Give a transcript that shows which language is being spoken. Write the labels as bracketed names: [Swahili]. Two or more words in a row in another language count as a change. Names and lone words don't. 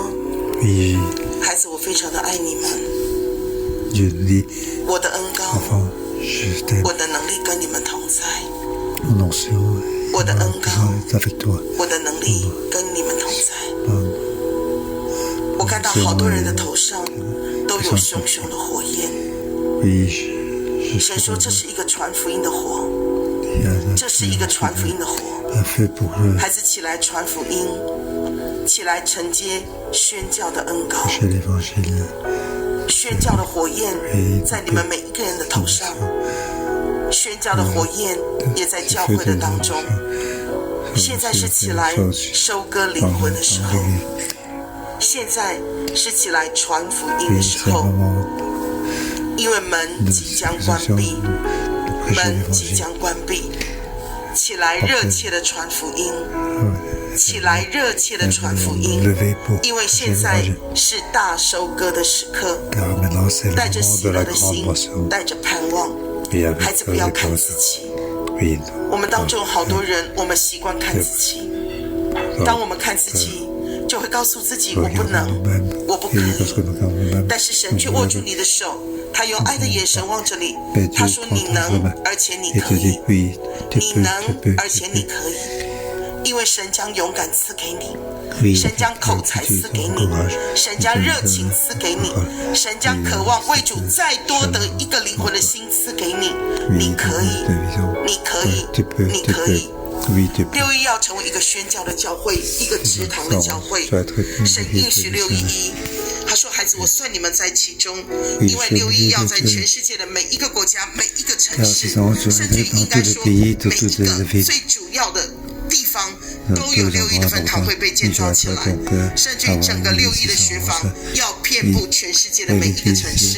[French] Oui,：“ [Chinese] 孩子，我非常的愛你們， [French] Dieu nous dit, [Chinese] 我的恩膏， [French] enfant, je t'aime, [Chinese] 我的能力跟你們同在， [French] mon onction, [Chinese] 我的恩膏， [French] est avec toi. [Chinese] 我的能力跟你們同在。” 我 [French] Mon [Chinese] 看到好多人的頭上都有熊熊的火焰。 [French] Oui, je [Chinese] 神說這是一個傳福音的火， [French] il y a [Chinese] 這是一個傳福音的火。 [French] un feu pour [Chinese] 孩子起來傳福音，起來承接宣教的恩膏， [French] chez l'évangile. [Chinese] 宣教的火焰在你們每一個人的頭上，宣教的火焰也在教會的當中。現在是起來收割靈魂的時候，現在是起來傳福音的時候，因為門即將關閉，門即將關閉，起來熱切的傳福音，起來熱切的傳福音，因為現在是大收割的時刻， [French] Car maintenant c'est [Chinese] 帶 [French] le [Chinese] 着 [French] moment [Chinese] 喜 [French] de [Chinese] 樂 [French] la [Chinese] 的 [French] grande [Chinese] 心， [French] moisson. [Chinese] 帶着盼望， [French] Et avec [Chinese] 孩子不要看自己。 [French] Oui, [Chinese] 我們當中好多人，我們習慣看自己。當我們看自己，就會告訴自己我不能，我不可以。但是神卻握住你的手，他用愛的眼神望着你，他說你能，而且你 [French] et [Chinese] 可 [French] te [Chinese] 以 [French] dit，oui, tu [Chinese] 你 [French] peux, [Chinese] 能 [French] tu peux, [Chinese] 而且 [French] tu [Chinese] 你 [French] peux. [Chinese] 可以，因為神將勇敢賜給你， [French] Oui, [Chinese] 神將口才賜給你，神將熱情賜給你，神將渴望為主再多得一個靈魂的心賜給你，你可以，你可以，你可以。 [French] Oui, tu peux. [Chinese] 611 要成為一個宣教的教會，一個植堂的教會。神應許611，他說：“孩子，我算你們在其中，因為611要在全世界的每一個國家、每一個城市，甚至應該說每一個最主要的地方，都有611的分堂會被建造起來，甚至於整個611的學房要遍佈全世界的每一個城市。